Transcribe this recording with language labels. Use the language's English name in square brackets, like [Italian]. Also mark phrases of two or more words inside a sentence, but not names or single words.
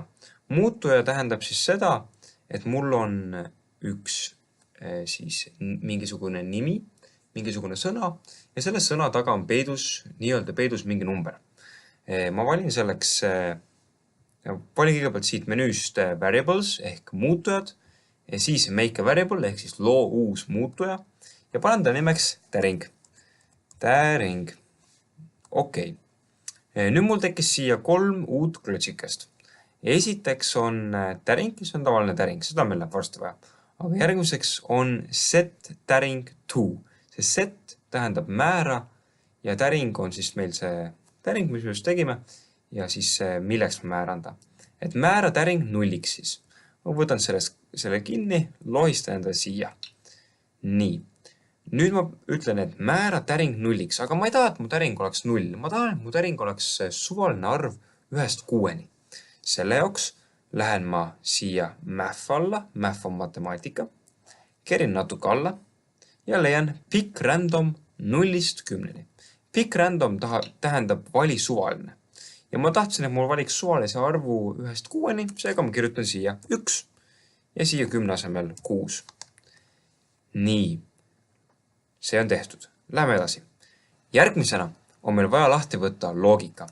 [Estonian] Muutuja tähendab siis seda, et mul on üks siis mingisugune nimi, mingisugune sõna ja selle sõna taga on peidus mingi number. Ma valin selleks, valin kõigepealt siit menüüst variables ehk muutujad, siis [English] make a variable [Estonian] ehk siis loo uus muutuja ja panen ta nimeks täring. Täring. Okei. Nüüd mul tekkis siia 3 uut klotsikest. Esiteks on täring, mis on tavaline täring, seda meil läheb varsti vaja. Aga järgmiseks on set täring to. See set tähendab määra ja täring on siis meil see täring, mis me just tegime ja siis milleks me määranda. Et määra täring 0-iks siis. Ma võtan selle kinni, lohistan enda siia. Nii. Nüüd ma ütlen, et määra täring 0-iks, aga ma ei taha, et mu täring oleks 0. Ma tahan, et mu täring oleks suvaline arv 1-6. Selle jaoks lähen ma siia math alla, math on matemaatika, kerin natuke alla ja leian [English] pick random [Estonian] 0-10. [English] Pick random [Estonian] tähendab vali suvaline. Ja ma tahtsin, et mul valiks suvalise arvu 1-6, seega ma kirjutan siia 1 ja siia 10 asemel 6. Nii. See on tehtud. Läheme edasi. Järgmisena on meil vaja lahti võtta loogika.